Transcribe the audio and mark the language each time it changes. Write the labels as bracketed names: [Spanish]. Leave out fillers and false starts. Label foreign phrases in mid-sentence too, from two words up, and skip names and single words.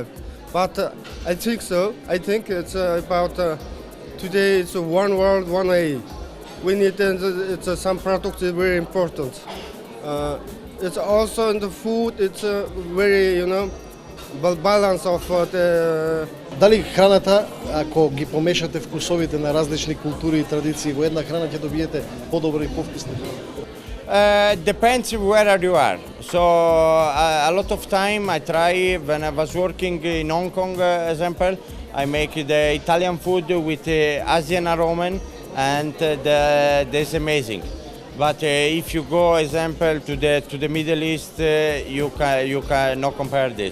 [English] But I think so. I think it's about today. It's one world, one way. We need it's some products is very important. It's also in the food. It's very balance of the. [Macedonian] Дали храната, ако ги помешате вкусовите на различни култури и традиции во една храна, ќе добиете подобро и повкусно? [English] Depends where you are. So a lot of time I try when I was working in Hong Kong, example, I make the Italian food with Asian aroma, and that's amazing. But if you go, example, to the Middle East, you cannot compare this.